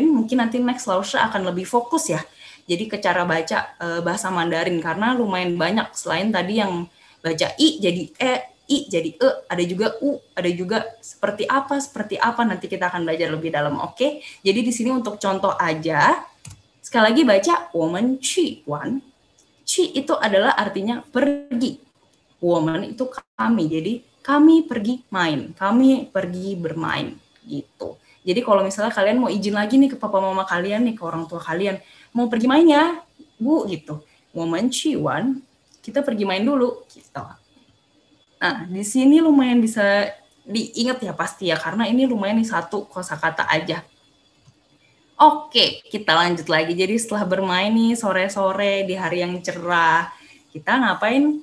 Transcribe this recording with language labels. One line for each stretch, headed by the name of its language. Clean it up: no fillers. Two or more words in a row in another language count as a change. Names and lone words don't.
Indonesian: Mungkin nanti next Lausha akan lebih fokus ya. Jadi ke cara baca bahasa Mandarin karena lumayan banyak. Selain tadi yang baca I jadi I jadi ada juga U, ada juga seperti apa nanti kita akan belajar lebih dalam. Oke. Jadi di sini untuk contoh aja, sekali lagi baca
Chinese: 我们去玩.
Indonesian: 去 itu adalah artinya pergi. 我们 itu kami. Jadi kami pergi main, kami pergi bermain gitu. Jadi kalau misalnya kalian mau izin lagi nih ke papa mama kalian nih, ke orang tua kalian, mau pergi main ya, Bu gitu.
Chinese: 我们去玩,
Indonesian: kita pergi main dulu gitu. Nah, di sini lumayan bisa diingat ya pasti ya, karena ini lumayan nih satu kosakata aja. Oke, kita lanjut lagi. Jadi setelah bermain nih sore-sore di hari yang cerah, kita ngapain?